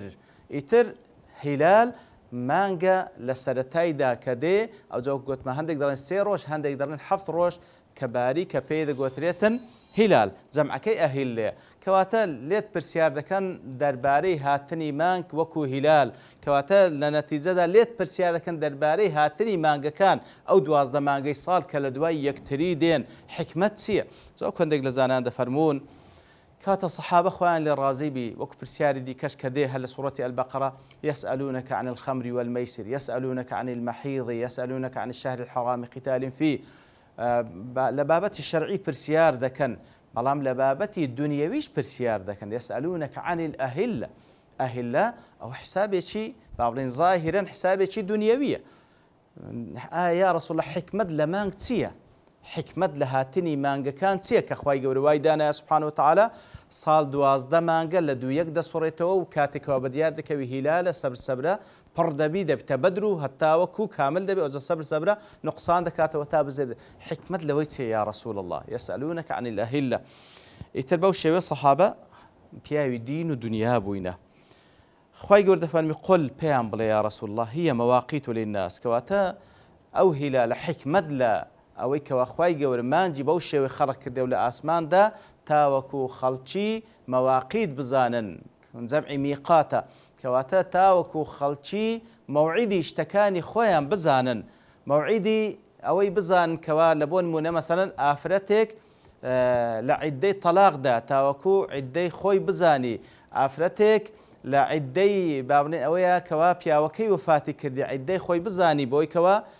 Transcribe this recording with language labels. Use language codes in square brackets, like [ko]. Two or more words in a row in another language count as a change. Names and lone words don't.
[ckb] ئیتر هیلال مانگە لە سەرەتایدا کە دێ ئەوجا گوتمە هەندێک دەڵێن 3 ڕۆژ هەندێک دەڵێن 7 ڕۆژ کە باری کە پێ دەگوترێتن هیلال جەمعەکەی ئەهیلێ کەواتە لێت پرسیار دەکەن دەربارەی هاتنی مانگ وەکو هیلال کەواتە لە نەتیجەدا لێت پرسیار دەکەن دەربارەی هاتنی مانگەکان ئەو 12 مانگەی ساڵ کە لە دوای یەکتری دێن حکمت چییە؟ زۆر هەندێک لە زانایان دەفەرمون کاتە سەحابە خۆیان لێ ڕازی بی وەکو پرسیاری دیکەش کە دێ هەر لە سوورەتی البەقەرە [ar] يسألونك عن الخمر والميسر يسألونك عن المحيض يسألونك عن الشهر الحرام قتال فيه [ckb] لە بابەتی شەرعی پرسیار دەکەن بەڵام لە بابەتی دنیەویش پرسیار دەکەن [ar] يسألونك عن الأهلة [ckb] ئەهلە ئەو حسابێکی با بڵێن ظاهرەن حسابێکی دنیەویە. ئایا رسول الله حکمت لە مانگ چییە؟ حکمت لە هاتنی مانگەکان چییە کە خوای گەورە وای دانایە [ar] سوبحانەهو وتەعالە [ckb] ساڵ 12 مانگە لە 2-1 دەسوڕێتەوە و کاتێکەوە بەدیار دەکەوی هیلالە سەبرە پڕ دەبی دەبتە بەدر و هەتاوەکو کامل دەبێت ئەوجا سەبرە نقصان دەکاتەوە تا بزێت حکمت لەوەی چییە یا رسول الله [ar] يسألونك عن الأهلة. [ckb] ئیتر بەو شێوەیە سەحابە پیاوی دین و دنیا بووینە خی گەورە دەفەرمی قل پێیان بڵێ [ar] یا رسول الله هي مواقيت [ckb] للناس کەواتە ئەو هیلا لە حکمت لە ئەوەی کەوا خی گەورە مانجی بەو شێوەی خەڵق کردێ و لە ئاسماندا تاوەکو خەڵکی مەواقیت بزانن جەمعی میقاتە کەواتە تاوەکو خەڵکی مەوعیدی شتەکانی خۆیان بزانن مەوعیدی ئەوەی بزانن کەوا لە بۆ نمونە مەسەلەن ئافرەتێک لە عیددەی تەلاقدا تاوەکو عیددەی خۆی بزانی ئافرەتێک لە عیددەی بابنێ ئەوەیە کەوا پیاوەکەی وفاتی کردی عیددەی خۆی بزانی بۆی کەوا